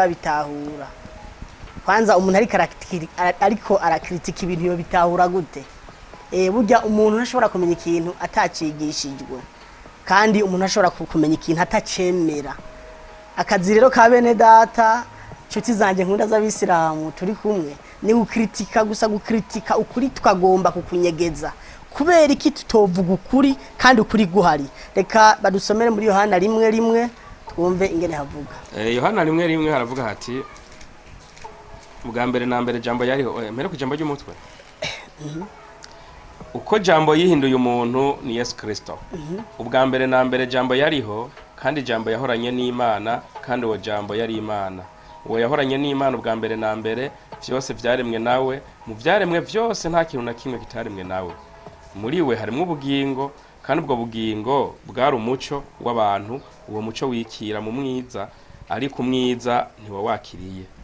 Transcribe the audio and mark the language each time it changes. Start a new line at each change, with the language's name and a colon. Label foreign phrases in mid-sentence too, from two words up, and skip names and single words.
Rundi: babitahura kwanza umuntu ariko arakritika ibintu yo bitahura gute burya umuntu ntashobora kumenya ikintu atacigishijwe kandi umuntu ashobora kumenya ikintu atacemera akazi rero ka bene data nshuti zanje nkunda z'abisilamu turi kumwe ni gukritika gusa gukritika ukuri twagomba kukunyegeza kubera iki tutovuga ukuri kandi ukuri guhari reka badusomere muri Yohana 1:1 twumve ingene havuga Yohana 1:1 haravuga hati ubwa mbere na mbere jambo yariho mpere ku jambo ry'umutwe uko jambo yihinduye umuntu ni Yesu Kristo ubwa mbere na mbere jambo yariho kandi jambo yahoranye n'Imana kandi uwo jambo yari Imana uwo yahoranye n'Imana ubwa mbere na mbere byose byaremwe nawe mu byaremwe byose nta kintu na kimwe kitaremwe nawe muri we harimo ubugingo kandi ubwo bugingo bwari umuco w'abantu, uwo muco wikira mu mwiza, ariko umwiza ntiwawakiriye.